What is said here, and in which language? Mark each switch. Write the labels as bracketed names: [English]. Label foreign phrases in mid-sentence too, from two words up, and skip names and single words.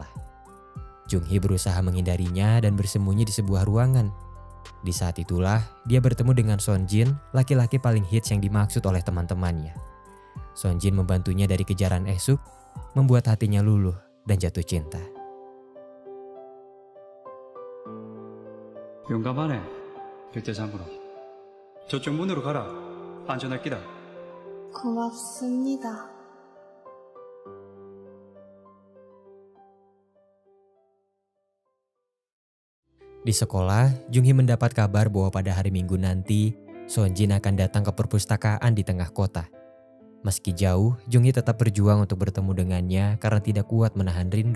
[Indonesian] Jung-hee berusaha menghindarinya dan bersembunyi di sebuah ruangan. Di saat itulah, dia bertemu dengan Sonjin, laki-laki paling hits yang dimaksud oleh teman-temannya. Sonjin membantunya dari kejaran Esuk, membuat hatinya luluh dan jatuh cinta. [Korean] 용감하네, 백대장으로. 저쪽 문으로 가라. 안전할 끼다. 고맙습니다. [Indonesian] Di sekolah, Jung-hee mendapat kabar bahwa pada hari Minggu nanti, Sonjin akan datang ke perpustakaan di tengah kota. Meski jauh, Jung-hee tetap berjuang untuk bertemu dengannya karena tidak kuat menahan rindu.